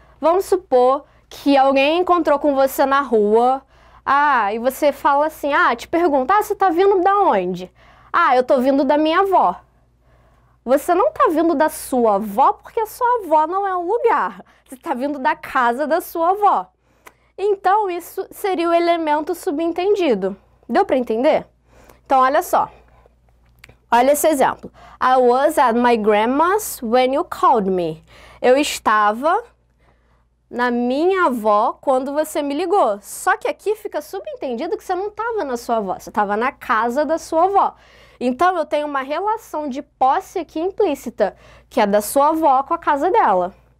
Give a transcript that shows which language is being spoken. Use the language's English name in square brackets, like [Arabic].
[Portuguese] Vamos supor que alguém encontrou com você na rua, e você fala assim, te pergunta, você tá vindo da onde? Eu tô vindo da minha avó. Você não tá vindo da sua avó porque a sua avó não é um lugar. Você tá vindo da casa da sua avó. Então, isso seria o elemento subentendido. Deu para entender? Então, olha só. Olha esse exemplo. [English] I was at my grandma's when you called me. [Portuguese] Eu estava na minha avó quando você me ligou. Só que aqui fica subentendido que você não estava na sua avó, você estava na casa da sua avó. Então, eu tenho uma relação de posse aqui implícita, que é da sua avó com a casa dela.